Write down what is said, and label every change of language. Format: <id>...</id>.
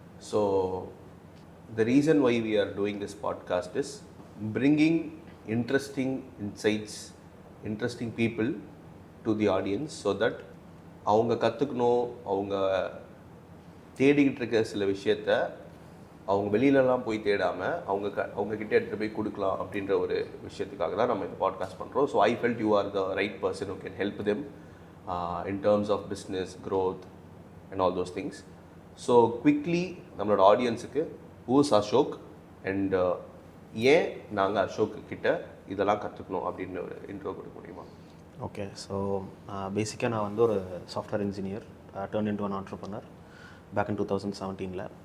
<en>So the reason why we are doing this podcast is bringing interesting insights, interesting people to the audience so that</en> <ta>அவங்க கற்றுக்கணும், அவங்க தேடிக்கிட்டு இருக்க சில விஷயத்த அவங்க வெளியிலலாம் போய் தேடாமல் அவங்க கிட்டே எடுத்துகிட்டு போய் கொடுக்கலாம் அப்படின்ற ஒரு விஷயத்துக்காக தான் நம்ம இந்த பாட்காஸ்ட் பண்ணுறோம்.</ta> <en>So I felt you are the right person who can help them in terms of business, growth and all those things.</en> <ta>So quickly நம்மளோட ஆடியன்ஸுக்கு ஹூஸ் அசோக் அண்ட் ஏன் நாங்கள் அசோக் கிட்ட இதெல்லாம் கற்றுக்கணும் அப்படின்னு ஒரு இன்ட்ரோ கொடுக்க முடியுமா? ஓகே.</ta> <en>so பேசிக்காக</en> <ta>நான் வந்து ஒரு</ta> <en>Software engineer, turn into an entrepreneur back in 2017.</en>